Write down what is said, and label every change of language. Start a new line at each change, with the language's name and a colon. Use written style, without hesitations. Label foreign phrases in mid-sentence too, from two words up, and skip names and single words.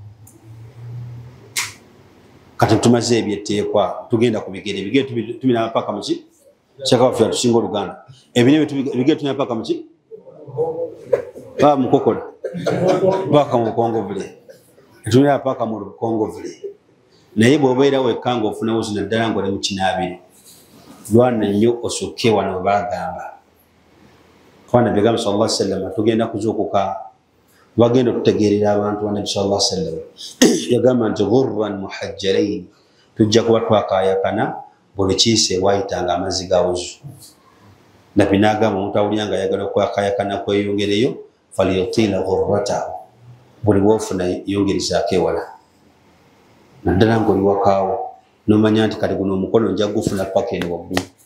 Ganda: kati tumaze ebyetteekwa tugenda ku bigere ebigere tubinaba paka muki kyakawaffe atusinga oluganda ebigere tubinaba paka muki baba mukokola paka mu bukongovule tubinaba paka mu bukongovule naye bw'obeera wekka ng'ofuna wuzu naddala ng'oli mu kinaabiro lwana nnyo osooke wano we bagamba kubanga nabbi yagamba
Arabic: صلى الله عليه وسلم
Ganda: tugenda kuzuukuka bagenda okutegeerera abantu ba nabbi
Arabic: صلى الله عليه وسلم
Ganda: yagamba nti
Arabic: غرا محجلين
Ganda: tujja kuba twakaayakana buli kiise waayitanga amazzi ga wuzu nabbi n'agamba omuntu awulira nga ayagala okwakaayakana kweyongereyo
Arabic: فليطل غرته
Ganda: buli bw'ofuna yongerizaako ewala naddala ng'oli wakaawo nomanya nti kati guno omukono nja gufuna paka eno waggulu